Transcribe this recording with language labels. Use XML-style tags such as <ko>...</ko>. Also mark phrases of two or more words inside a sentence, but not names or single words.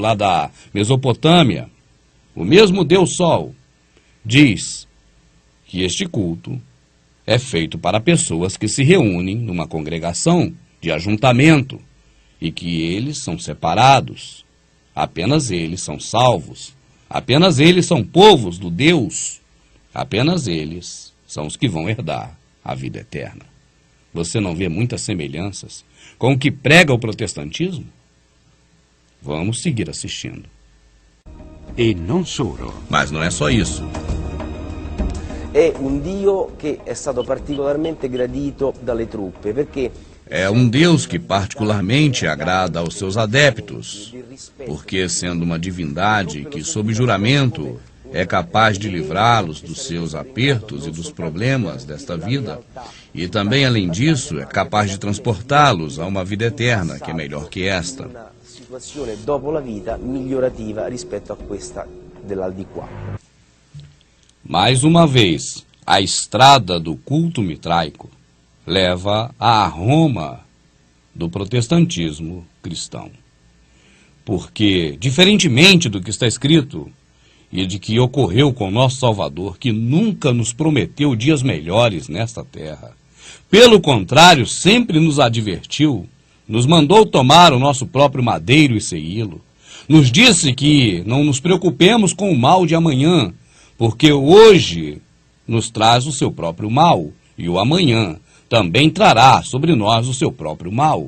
<pt>lá da Mesopotâmia, o mesmo deus Sol, diz que este culto é feito para pessoas que se reúnem numa congregação de ajuntamento e que eles são separados, apenas eles são salvos, apenas eles são povos do Deus, apenas eles são os que vão herdar a vida eterna. Você não vê muitas semelhanças com o que prega o protestantismo? Vamos seguir assistindo.</pt> <it>E non solo.</it> <pt>Mas não é só isso.</pt> <it>È un Dio che è stato particolarmente gradito dalle truppe, perché</it> <pt>É um Deus que particularmente agrada aos seus adeptos, porque, sendo uma divindade que, sob juramento, é capaz de livrá-los dos seus apertos e dos problemas desta vida, e também, além disso, é capaz de transportá-los a uma vida eterna, que é melhor que esta.</pt> <it>una situazione dopo la vita migliorativa rispetto a questa dell'aldilà.</it> <pt>Mais uma vez, a estrada do culto mitraico leva à Roma do protestantismo cristão. Porque, diferentemente do que está escrito e de que ocorreu com nosso Salvador, que nunca nos prometeu dias melhores nesta terra, pelo contrário, sempre nos advertiu, nos mandou tomar o nosso próprio madeiro e segui-lo, nos disse que não nos preocupemos com o mal de amanhã, porque hoje nos traz o seu próprio mal, e o amanhã também trará sobre nós o seu próprio mal.</pt>